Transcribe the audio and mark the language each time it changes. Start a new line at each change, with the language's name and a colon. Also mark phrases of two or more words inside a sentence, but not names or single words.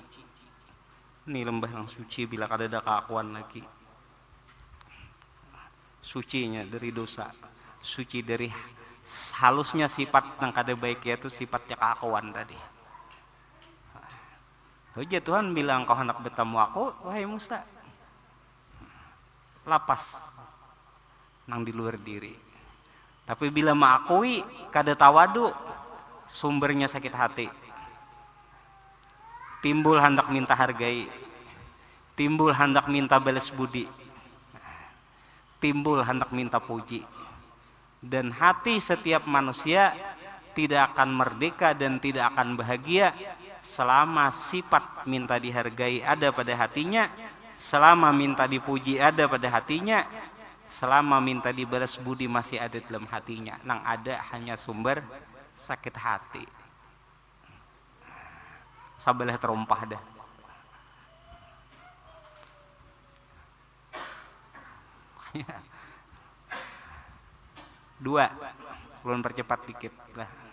Indonesian: Ini lembah yang suci bila kada ada keakuan lagi. Sucinya dari dosa, suci dari halusnya sifat yang kada baik, yaitu sifatnya keakuan tadi. Hujah Tuhan bilang, kau hendak bertemu aku, wahai Musa,
Banjar: lapas nang di luar diri.
Indonesian: Tapi bila mengakui kada tawadu, sumbernya sakit hati. Timbul hendak minta hargai, timbul hendak minta balas budi, timbul hendak minta puji. Dan hati setiap manusia tidak akan merdeka dan tidak akan bahagia selama sifat minta dihargai ada pada hatinya, selama minta dipuji ada pada hatinya, selama minta dibalas budi masih ada dalam hatinya.
Banjar: Nang ada hanya sumber sakit hati. Sabalah terompah dah. Dua, ulun percepat dikit lah.